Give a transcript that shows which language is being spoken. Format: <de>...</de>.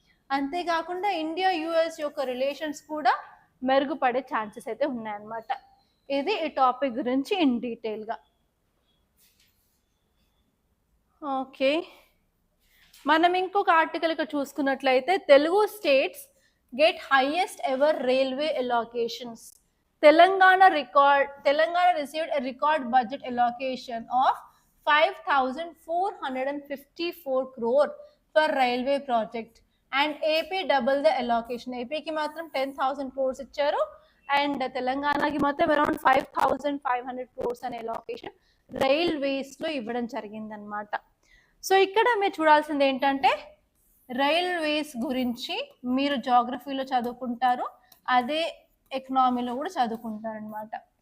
<te>అంతేకాకుండా India US యొక్క relations కూడా మెరుగుపడే ఛాన్సెస్ అయితే ఉన్నాయన్నమాట. ఇది ఈ టాపిక్ గురించి ఇన్ డీటెయిల్గా. ఓకే, మనం ఇంకొక ఆర్టికల్ ఇక్కడ చూసుకున్నట్లయితే</te> <en>Telugu states get highest ever railway allocations. Telangana received a record budget allocation of 5,454 crore for railway project and AP double the allocation.</en> <te>ఏపీకి మాత్రం 10,000 crores ఇచ్చారు అండ్ తెలంగాణకి మాత్రం అరౌండ్ 5,500 crores అనే అలొకేషన్ రైల్వేస్లో ఇవ్వడం జరిగిందనమాట. సో ఇక్కడ మీరు చూడాల్సింది ఏంటంటే రైల్వేస్ గురించి మీరు జాగ్రఫీలో చదువుకుంటారు, అదే ఎకనామీలో కూడా చదువుకుంటారు అనమాట.</te>